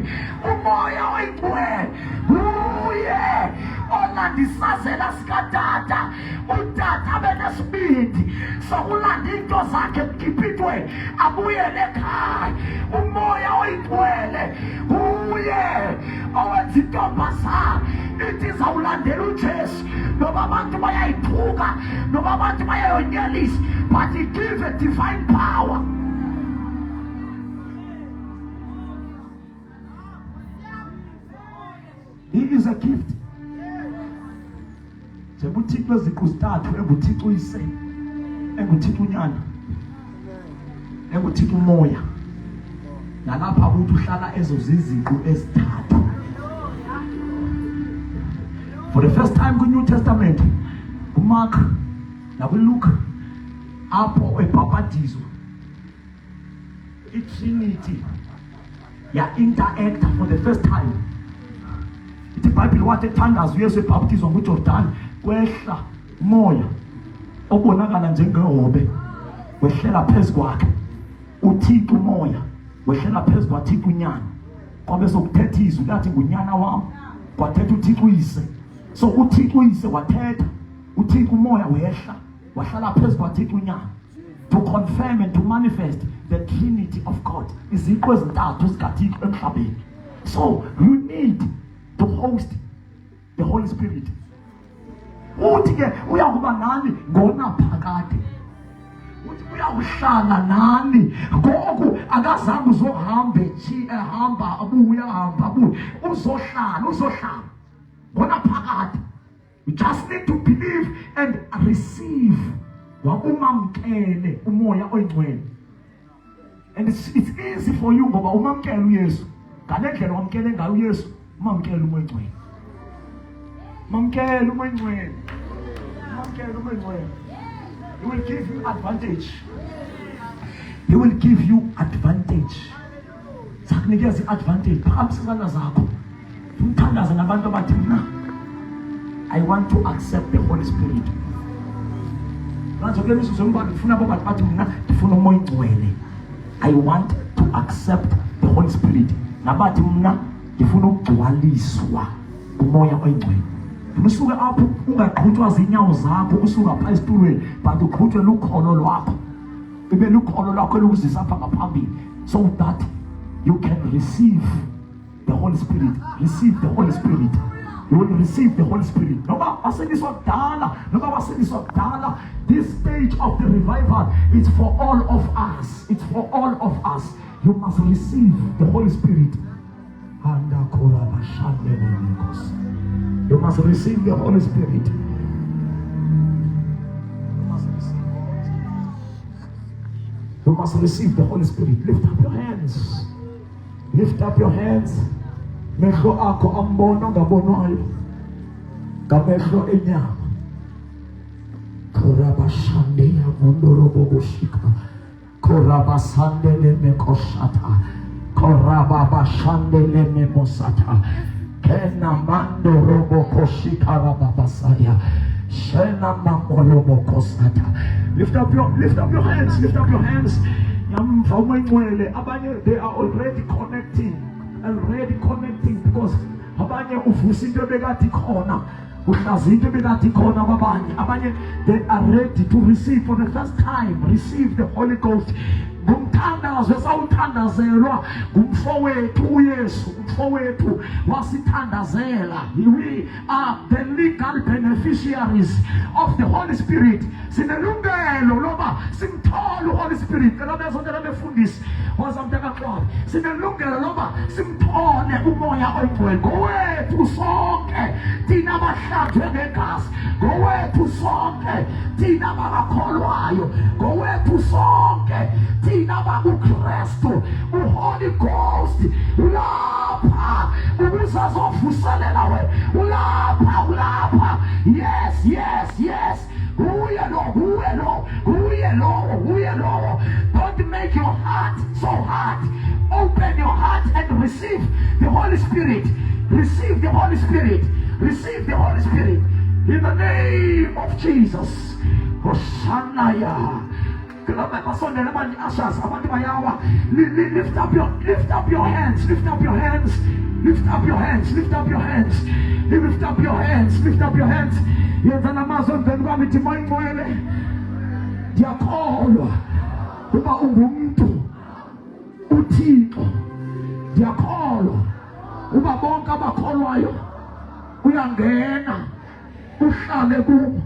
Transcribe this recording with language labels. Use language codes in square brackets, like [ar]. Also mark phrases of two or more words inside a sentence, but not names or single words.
[xh] Umoya oyigcwele uye olandisazela sikatata, utata abenesibindi sokulanda into zakhe emkhiphithweni abuyele ekhaya. Umoya oyigcwele uye owenza intombazana ithi izawulandela uJesu, noba abantu bayayithuka, noba abantu bayayonyelisa, [en] but he gives a divine power. He is a gift. [xh] Njengothixo eziqu zithathu, enguThixo uyise, enguThixo unyana, enguThixo umoya, nalapha ukuthi uhlala ezo ziziqu ezithathu. [en] For the first time in the New Testament, Mark [xh] nakuLuke, apho ebhapatizwa iTrinity ya-interact [en] for the first time. [xh] Ithi iBhayibhile wathi ethandaza uYesu ebhaptizwa nguJordani, kwehla umoya obonakala njengehobe wehlela phezu kwakhe. uThixo umoya wehlela phezu kwaThixo unyana. Kwabe sokuthetha izwi lathi ngunyana wami, kwathetha uThixo uyise. So uThixo uyise wathetha, uThixo umoya wehla wahlala phezu kwaThixo unyana, [en] to confirm and to manifest the Trinity of God. [xh] Iziqu ezintathu zikaThixo emhlabeni. [en] So you need to host the Holy Spirit. [xh] Uthi ke uyakuba nani ngonaphakade, uthi uyawuhlala nani ngoku akazange uzohambe ehamba abuya hamba abuya, uzohlala ngonaphakade. [en] You just need to believe and receive. [xh] Wakumamkele umoya oyingcwele. [en] And it's easy for you [xh] ngoba umamkele uYesu. Ngale ndlela wamkele ngayo uYesu, umamkele umoya oyingcwele. Mamkela umoya oyingcwele. Mamkela umoya oyingcwele. [en] He will give you advantage. He will give you advantage. [xh] Sakunikeza i-advantage. Phakamisana zakho. Umthandaze nabantu abathi mina [en] I want to accept the Holy Spirit. [zu] Manje kule mizuzu embalwa ngifuna abo bantu bathi mina ngifuna umoya oyingcwele. [en] I want to accept the Holy Spirit. [zu] Nabathi mina ngifuna ukugcwaliswa umoya oyingcwele. [xh] Usuke apho ungaqhutshwa zinyawo zakho usuka pha esitulweni [en] but uqhutshwe [xh] lukholo lwakho. Ibe lukholo lwakho lokuzisa apha ngaphambili [en] so that you can receive the Holy Spirit. Receive the Holy Spirit. You will receive the Holy Spirit. This stage of the revival is for all of us. It's for all of us. You must receive the Holy Spirit. You must receive the Holy Spirit. You must receive the Holy Spirit. Lift up your hands. Lift up your hands. [xh] Mehlo akho ambono ngabonwayo. Ngamehlo enyama. Korabashande yamondorobo boshika. Korabasande lemekoshata. Korababashande lememosata. Kena mando robo koshika rababasaya. Shena mamolobo kosata. [en] Lift up your hands. Lift up your hands. They are already connecting because [xh] abanye uvusa into bekathi khona uhlaza into bekathi khona abanye [en] they are ready to receive for the first time. Receive the Holy Ghost. [xh] Ngumthandazo esawuthandazelwa ngumfowethu uYesu. Umfowethu wasithandazela. [en] We are the legal beneficiaries of the Holy Spirit. [xh] Sinelungelo loba simthole uHoly Spirit. Kalabezondela befundisi wazamteka kwabo. Sinelungelo loba simthole umoya oyingcwele. Ngowethu sonke thina bahlanjwe ngegazi. Ngowethu sonke thina bakholwayo. Ngowethu sonke thina bakuKristu. uHoly Ghost ulapha ubusazovuselela we. Ulapha. Yes. Uye lo. [en] Don't make your heart so hard. Open your heart and receive the Holy Spirit. Receive the Holy Spirit. Receive the Holy Spirit. In the name of Jesus. Hosanna. Lift up your hands. Lift up your hands. Lift up your hands. Lift up your hands. Lift up your hands. Lift up your hands. [xh] Yenza namazwi ngemithi mayingcwele. Ndiyakholwa uba ungumuntu uThixo. Ndiyakholwa uba bonke abakholwayo uyangena uhlale kubo.